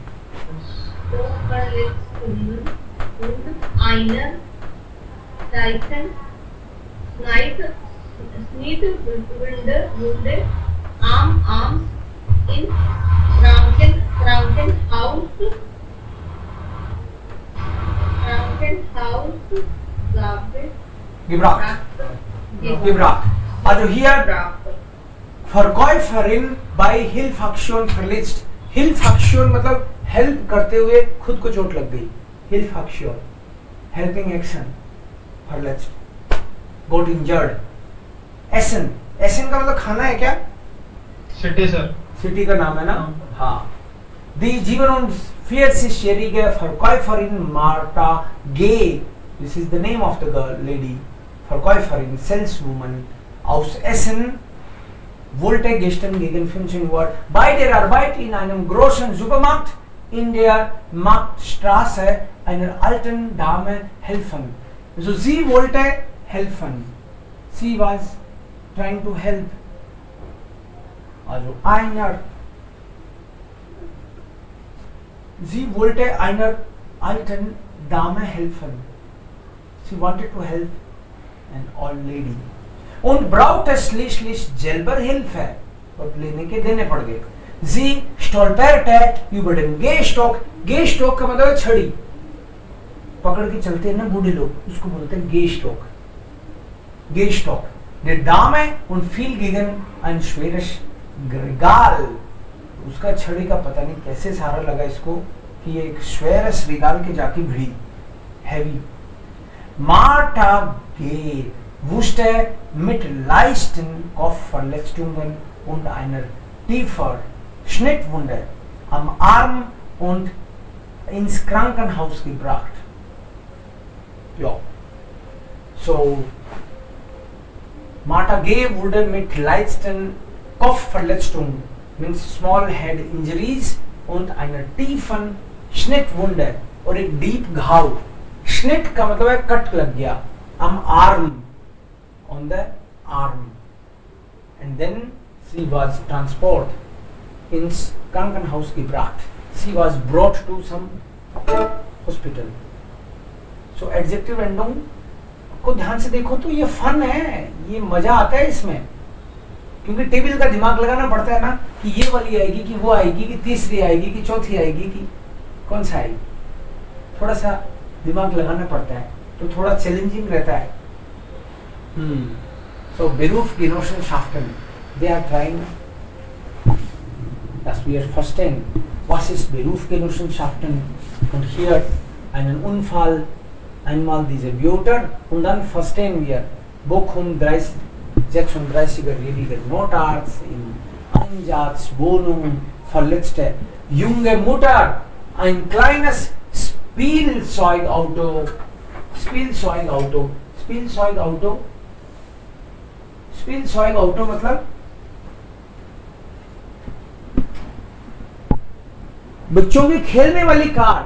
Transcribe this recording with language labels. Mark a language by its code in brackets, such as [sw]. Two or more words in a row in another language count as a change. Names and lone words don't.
[de] Und einer Schnittwunde am Arm im Krankenhaus gebracht. Also hier Verkäuferin bei Hilfaktion verletzt. [hi] Hilfaktion मतलब हेल्प करते हुए खुद को चोट लग गई. [en] Hilfaktion, helping action, verletzt, got injured. [hi] Essen का मतलब खाना है क्या? [en] city sir. [hi] सिटी का नाम है ना? हाँ. [de] Die 47-jährige Verkäuferin Martha G. [en] This is the name of the girl, lady. [de] Verkäuferin, saleswoman aus Essen wollte gestern gegen 15 Uhr bei der Arbeit in einem großen Supermarkt in der Marktstraße einer alten Dame helfen. Also sie wollte helfen. [en] She was trying to help. [de] Also sie wollte einer alten Dame helfen. [en] She wanted to help an old lady. [de] Und brauchte schließlich selber Hilfe. [hi] और लेने के देने पड़ गए. [de] Sie stolperte über den Gehstock. [hi] Gehstock का मतलब छड़ी. पकड़ के चलते हैं ना बूढ़े लोग, उसको बोलते हैं Gehstock. Gehstock. [de] Der Dame und viel gegen ein schweres Regal. [hi] उसका छड़ी का पता नहीं कैसे सहारा लगा इसको कि ये एक [de] schweres Regal [hi] के जाके भिड़ी, [en] heavy. [de] Martha G. wusste mit leichten Kopfverletzungen und einer tiefer Schnittwunde am Arm und ins Krankenhaus gebracht. Ja. So Martha G. wurde mit leichten Kopfverletzungen, [en] means small head injuries [de] und einer tiefen Schnittwunde [hi] और एक deep घाव. Schnitt का मतलब है कट लग गया. [de] Am Arm, [en] on the arm, and then she was transported [de] ins Krankenhaus gebracht. [en] She was brought to some hospital. [hi] So [en] adjective ending [hi] को ध्यान से देखो तो ये फन है, ये मजा आता है इसमें, क्योंकि टेबल का दिमाग लगाना पड़ता है ना कि ये वाली आएगी कि वो आएगी कि तीसरी आएगी कि चौथी आएगी कि कौन सा आएगी, थोड़ा सा दिमाग लगाना पड़ता है, तो थोड़ा चैलेंजिंग रहता है. [en] So Berufsgenossenschaften, they are trying, [de] dass wir verstehen, was ist Berufsgenossenschaften, und hier einen Unfall, einmal diese Wörter, und dann verstehen wir Bochum 36er-jähriger Notarzt im Einsatz, Wohnung, verletzte junge Mutter, ein kleines Spielzeugauto [hi] मतलब बच्चों की खेलने वाली कार.